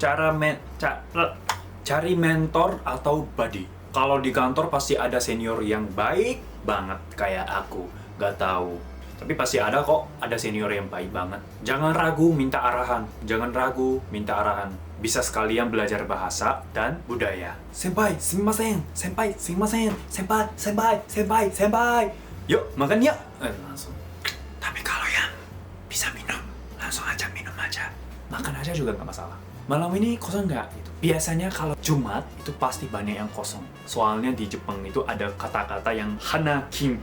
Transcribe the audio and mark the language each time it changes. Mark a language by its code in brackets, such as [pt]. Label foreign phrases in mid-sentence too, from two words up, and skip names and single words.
[id] cari mentor atau buddy. Kalau di kantor pasti ada senior yang baik banget kayak aku. Gak tahu. Tapi pasti ada kok, ada senior yang baik banget. Jangan ragu minta arahan. Jangan ragu minta arahan. Bisa sekalian belajar bahasa dan budaya. [ja] 先輩、すみません。先輩、すみません。先輩、先輩、先輩、先輩. [id] Yuk, makan yuk. Langsung. Tapi kalau yang bisa minum, langsung aja minum aja. Makan aja juga nggak masalah. Malam ini kosong nggak? Gitu. Biasanya kalau Jumat itu pasti banyak yang kosong. Soalnya di Jepang itu ada kata-kata yang hanakin.